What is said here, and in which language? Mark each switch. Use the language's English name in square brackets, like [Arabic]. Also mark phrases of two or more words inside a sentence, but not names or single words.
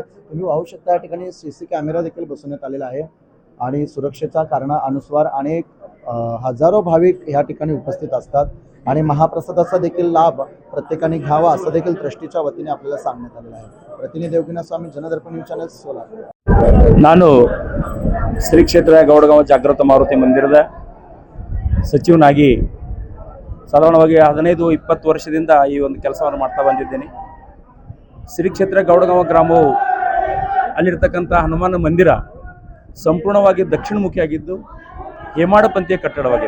[Marathi] तुम्ही पाहू शकता या ठिकाणी CC कॅमेरा देखील बसवण्यात आलेला आहे आणि सुरक्षेच्या कारणानुसार अनेक हजारो भाविक या ठिकाणी उपस्थित असतात आणि महाप्रसादाचा देखील लाभ प्रत्येकाने घ्यावा असं देखील ट्रस्टीच्या वतीने आपल्याला सांगण्यात आलेलं आहे. प्रतिनिधी योगिना स्वामी, जनदर्पण न्यूज ಚಾನೆಲ್ ಸೋಲಾಪುರ. [Kannada] ನಾನು ಶ್ರೀ ಕ್ಷೇತ್ರ ಗೌಡಗಾಂವ ಜಾಗೃತ ಮಾರುತಿ ಮಂದಿರದ ಸಚಿವನಾಗಿ ಸಾಧಾರಣವಾಗಿ 15-20 ವರ್ಷದಿಂದ ಈ ಒಂದು ಕೆಲಸವನ್ನು ಮಾಡ್ತಾ ಬಂದಿದ್ದೇನೆ. ಶ್ರೀ ಕ್ಷೇತ್ರ ಗೌಡಗಾಂವ ಗ್ರಾಮವು ಅಲ್ಲಿರ್ತಕ್ಕಂಥ ಹನುಮಾನ ಮಂದಿರ ಸಂಪೂರ್ಣವಾಗಿ ದಕ್ಷಿಣಮುಖಿಯಾಗಿದ್ದು ಹೇಮಾಡಪಂಥೀಯ ಕಟ್ಟಡವಾಗಿದೆ.